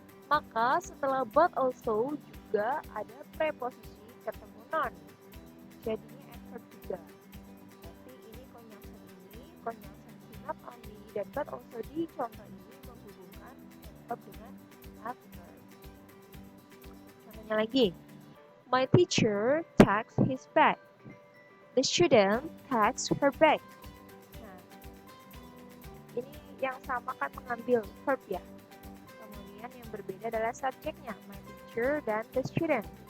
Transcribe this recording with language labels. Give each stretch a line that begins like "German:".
Indonesian: Maka setelah but also juga ada preposisi ketemu non, jadinya adverb juga. Berarti ini conjunction not only dan but also di contoh ini menghubungkan adverb dengan adverb.
English: Contohnya lagi, my teacher takes his bag. The student takes her bag.
Indonesian: Nah, ini yang sama kan mengambil verb ya. Kemudian yang berbeda adalah subjeknya,
English: my teacher
Indonesian: dan
English: the student.